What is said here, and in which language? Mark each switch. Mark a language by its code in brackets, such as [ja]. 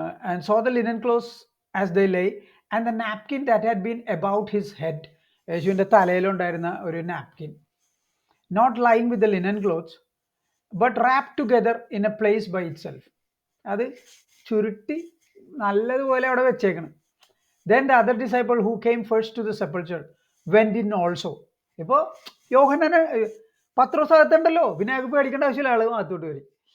[en] and so the linen clothes as they lay and the napkin that had been about his head, [ml] യേശുവിൻ്റെ തലയിലുണ്ടായിരുന്ന ഒരു napkin, [en] Not lying with the linen clothes but wrap together in a place by itself. [ml] അത് ചുരുട്ടി നല്ലതുപോലെ അവിടെ വെച്ചേക്കണം. [en] Then the other disciple who came first to the sepulchre went in also. [ml] ഇപ്പോൾ യോഹന്നാനെ പത്രോസ് അകത്തുണ്ടല്ലോ, പിന്നെ അയാൾക്ക് പേടിക്കേണ്ട ആവശ്യമില്ല, ആൾ അകത്തോട്ട് വരും.